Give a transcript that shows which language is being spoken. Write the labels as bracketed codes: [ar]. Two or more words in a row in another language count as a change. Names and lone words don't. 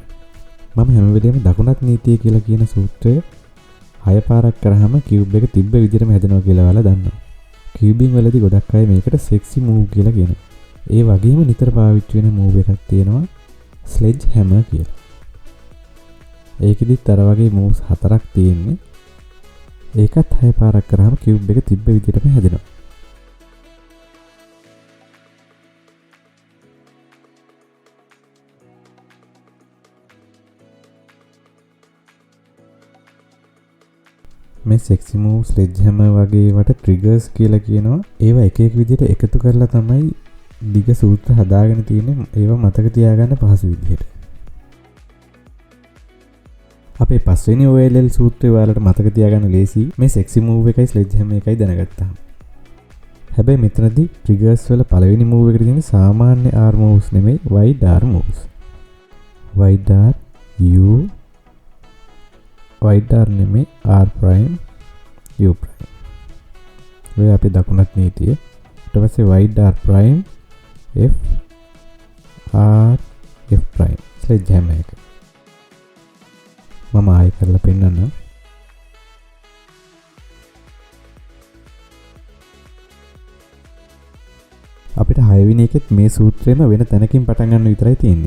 [si] මම හැම වෙලේම දකුණත් නීතිය කියලා කියන සූත්‍රය 6 පාරක් කරාම කියුබ් එක තිබ්බ විදිහටම හැදෙනවා කියලා ඔයාලා දන්නවා. කියුබින් වලදී ගොඩක් අය මේකට [en] sexy move [si] කියලා කියනවා. ඒ වගේම නිතර පාවිච්චි වෙන move එකක් තියෙනවා [en] sledge hammer [si] කියලා. ඒකෙදිත් අර වගේ moves 4ක් තියෙන්නේ. ඒකත් 6 පාරක් කරාම කියුබ් එක තිබ්බ විදිහටම හැදෙනවා. මේ [en] sexy move sledgehammer [si] වගේ ඒවට triggers කියලා කියනවා. ඒවා එක එක විදිහට එකතු කරලා තමයි දිග සූත්‍ර හදාගෙන තියෙන්නේ. ඒවා මතක තියාගන්න පහසු විදිහට. අපේ පස්වෙනි OLL සූත්‍රය ඔයාලට මතක තියාගන්න ලේසි. මේ [en] sexy move [si] එකයි sledgehammer එකයි දැනගත්තාම. හැබැයි මෙතනදී triggers වල පළවෙනි move එකට තියෙන සාමාන්‍ය [en] R moves [si] නෙමෙයි [en] wide R moves. wide R U wide R නෙමෙයි R prime U prime. [si] ඔය අපේ දකුණත් නීතිය. ඊට පස්සේ [en] wide R prime F R F prime sledgehammer [si] එක. මම ආයෙ කරලා පෙන්නන්න. අපිට 6 වෙනි එකෙත් මේ සූත්‍රයම වෙන තැනකින් පටන් ගන්න විතරයි තියෙන්නේ.